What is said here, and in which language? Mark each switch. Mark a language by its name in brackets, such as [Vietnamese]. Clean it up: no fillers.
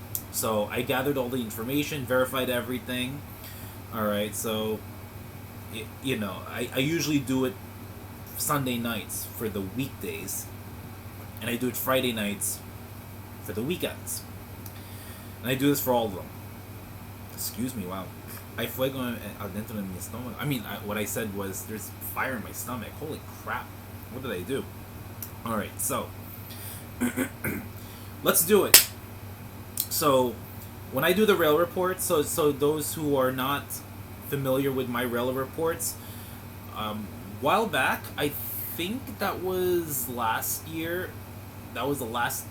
[English] So I gathered all the information, verified everything. All right, so I usually do it Sunday nights for the weekdays, and I do it Friday nights for the weekends. And I do this for all of them. Excuse me, wow. [Spanish] Hay fuego adentro de mi estómago. [English] I mean, what I said was there's fire in my stomach. Holy crap. What did I do? Alright, so. Let's do it. So, when I do the rail reports, so those who are not familiar with my rail reports, while back, I think that was last year. That was the last.